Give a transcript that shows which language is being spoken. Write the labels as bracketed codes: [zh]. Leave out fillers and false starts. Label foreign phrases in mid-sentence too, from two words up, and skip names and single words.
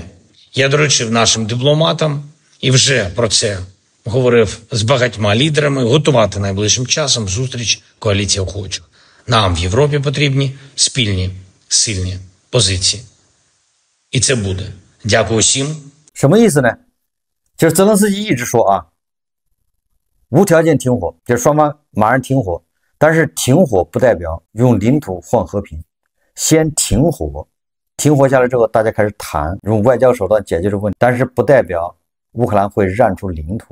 [uk] Я доручив нашим дипломатам, і вже про це говорив з багатьма лідерами, готувати найближчим часом зустріч коаліції охочих. Нам в Європі потрібні спільні, сильні позиції. І це буде. Дякую всім. [zh] 什么意思呢？就是泽连斯基一直说无条件停火，就是双方马上停火，但是停火不代表用领土换和平，先停火，停火下来之后，大家开始谈，用外交手段解决这个问题，但是不代表乌克兰会让出领土。